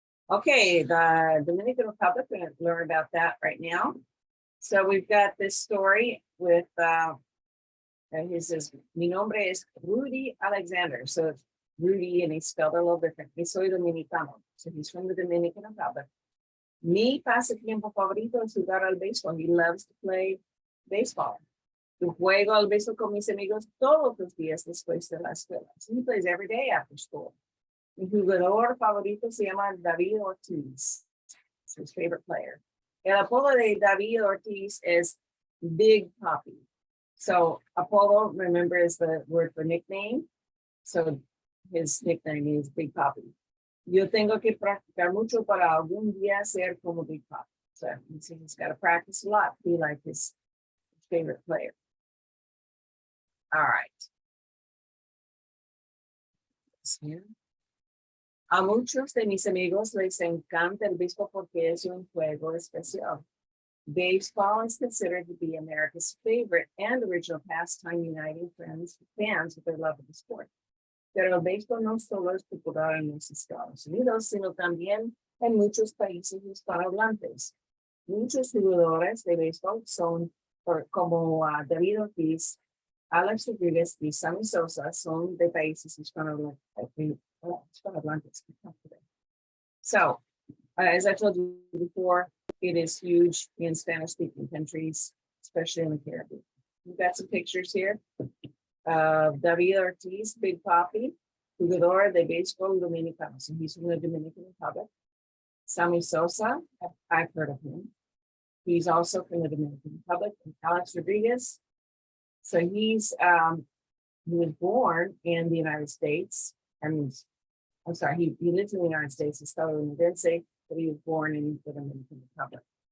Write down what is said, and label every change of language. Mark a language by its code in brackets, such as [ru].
[en] Okay, the Dominican Republic, we're going to learn about that right now. So we've got this story with, he says, [es] mi nombre es Rudy Alexander. [en] So it's Rudy, and he's spelled a little different. [es] Yo soy dominicano. [en] So he's from the Dominican Republic. [es] Mi pasatiempo favorito es jugar al béisbol. [en] He loves to play baseball. [es] Yo juego al béisbol con mis amigos todos los días después de la escuela. [en] So he plays every day after school. [es] Mi jugador favorito se llama David Ortiz. [en] It's his favorite player. [es] El apodo de David Ortiz [en] is Big Papi. So apodo, remember, is the word for nickname. So his nickname is Big Papi. [es] Yo tengo que practicar mucho para algún día ser como Big Papi. [en] So he's got to practice a lot to be like his favorite player. All right. [es] A muchos de mis amigos les encanta el béisbol porque es un juego especial. [en] Baseball is considered to be America's favorite and original pastime, uniting fans with their love of the sport. [es] Pero el béisbol no solo es popular en los Estados Unidos, sino también en muchos países hispanohablantes. Muchos jugadores de béisbol son, como David Ortiz, Alex Rodriguez y Sammy Sosa, son de países hispanohablantes. [en] So, as I told you before, it is huge in Spanish-speaking countries, especially in the Caribbean. We've got some pictures here. [es] David Ortiz, Big Papi, jugador de béisbol dominicano. [en] So he's from the Dominican Republic. Sammy Sosa, I've heard of him. He's also from the Dominican Republic. And Alex Rodriguez. So he was born in the United States. I'm sorry, he lives in the United States, estadounidense, but he was born in the Dominican Republic.